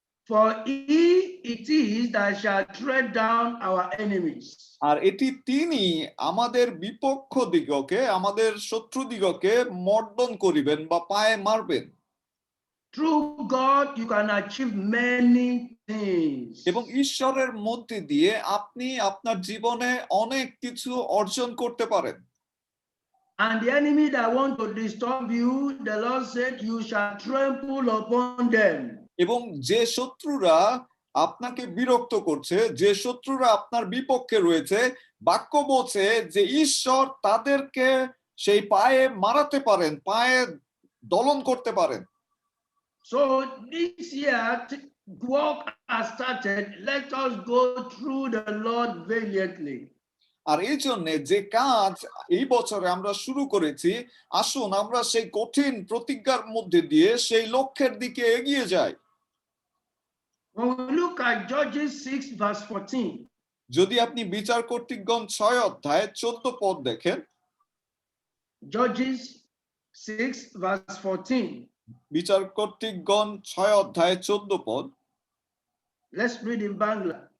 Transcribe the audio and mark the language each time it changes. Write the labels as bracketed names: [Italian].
[English] For it is that shall tread down our enemies. [Bangla] আর এটি তিনি আমাদের বিপক্ষ দিগকে, আমাদের শত্রু দিগকে মর্দন করিবেন বা পায়ে মারবেন। [English] Through God, you can achieve many things. [Bangla] এবং ঈশ্বরের মধ্যে দিয়ে আপনি আপনার জীবনে অনেক কিছু অর্জন করতে পারেন। [English] And the enemy that want to disturb you, the Lord said, you shall trample upon them. [Bangla] এবং যে শত্রুরা আপনাকে বিরক্ত করছে, যে শত্রুরা আপনার বিপক্ষে রয়েছে, বাক্য বলছে যে ঈশ্বর তাদেরকে সেই পায়ে মারাতে পারেন, পায়ে দলন করতে পারেন। [English] So this year, work has started. Let us go through the Lord valiantly. [Bangla] আর এই জন্য যে কাজ এই বছরে আমরা শুরু করেছি, আসুন আমরা সেই কঠিন প্রতিজ্ঞার মধ্যে দিয়ে সেই লক্ষ্যের দিকে এগিয়ে যাই। [English] When we look at Judges 6 verse 14, [Bangla] যদি আপনি বিচার কর্তৃকগণ 6 অধ্যায় 14 পদ দেখেন, [English] Judges 6 verse 14, [Bangla] বিচার কর্তৃকগণ 6 অধ্যায় 14 পদ, [English] let's read in Bangla.